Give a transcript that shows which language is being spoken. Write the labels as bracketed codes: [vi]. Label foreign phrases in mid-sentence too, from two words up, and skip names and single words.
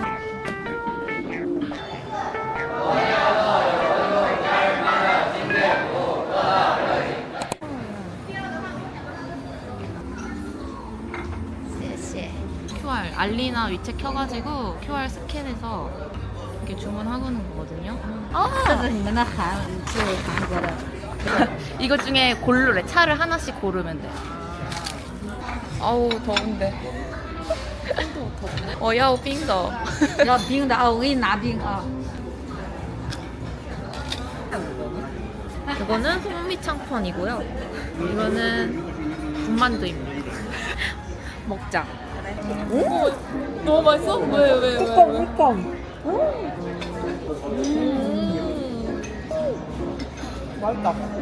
[ko] QR 알리나 위챗 켜가지고 QR 스캔해서 이렇게 주문하고는 거거든요. [zh] 这是你们的韩是韩国的， [ko] 이거 중에 고르래. 차를 하나씩 고르면 돼. 아우 더운데. [zh] 我要冰的. 要冰的啊，我给你拿冰啊。 [ko] 이거는 풍미창펀이고요. 이거는 군만두입니다. 먹자. 오? 너무 맛있어? 왜? 맛있다.